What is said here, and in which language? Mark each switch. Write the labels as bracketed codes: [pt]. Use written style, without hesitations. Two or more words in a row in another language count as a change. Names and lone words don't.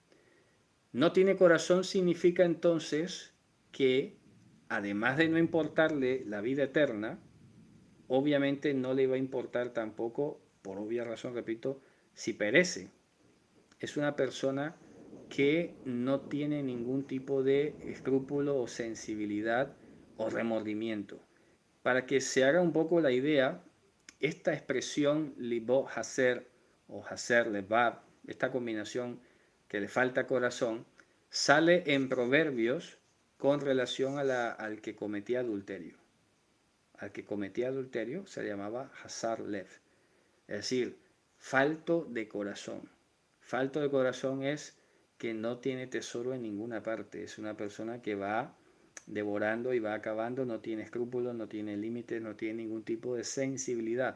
[es] No tiene corazón significa entonces que, además de no importarle la vida eterna, obviamente no le va a importar tampoco, por obvia razón, repito, si perece. Es una persona que no tiene ningún tipo de escrúpulo o sensibilidad o remordimiento. Para que se haga un poco la idea, esta expresión [he] ליבו חסר [es] o [he] חסר לבב, [es] esta combinación que le falta corazón, sale en Proverbios con relación al que cometía adulterio. Al que cometía adulterio se le llamaba [he] חסר לב, [es] es decir, falto de corazón. Falto de corazón es que no tiene tesoro en ninguna parte, es una persona que va devorando y va acabando, no tiene escrúpulos, no tiene límites, no tiene ningún tipo de sensibilidad.